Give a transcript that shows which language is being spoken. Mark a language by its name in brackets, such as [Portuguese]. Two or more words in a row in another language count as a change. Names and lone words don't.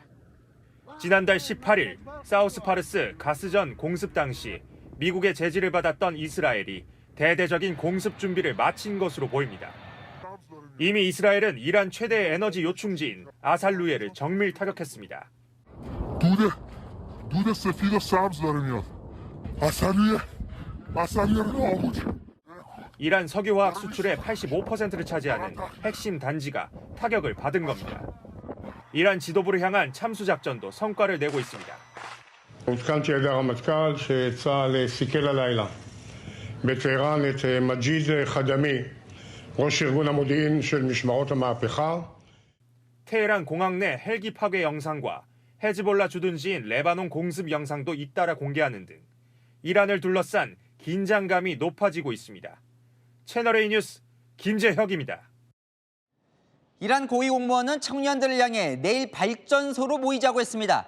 [Korean] 지난달 18일 사우스파르스 가스전 공습 당시 미국의 제지를 받았던 이스라엘이 대대적인 공습 준비를 마친 것으로 보입니다. 이미 이스라엘은 이란 최대 에너지 요충지인 아살루에를 정밀 타격했습니다. [Persian] دود سفید و سبز داره میاد. [Korean] 아살루에 나오고. 이란 석유화학 수출의 85%를 차지하는 핵심 단지가 타격을 받은 겁니다. 이란 지도부를 향한 참수 작전도 성과를 내고 있습니다. [Hebrew] עודכנתי על ידי הרמטכ"ל שצה"ל סיכל הלילה בטהרן את מג'יד חדמי, ראש ארגון המודיעין של משמרות המהפכה. [Korean] 테헤란 공항 내 헬기 파괴 영상과 헤즈볼라 주둔지인 레바논 공습 영상도 잇따라 공개하는 등 이란을 둘러싼 긴장감이 높아지고 있습니다. 채널A 뉴스 김재혁입니다. 이란 고위 공무원은 청년들을 향해 내일 발전소로 모이자고 했습니다.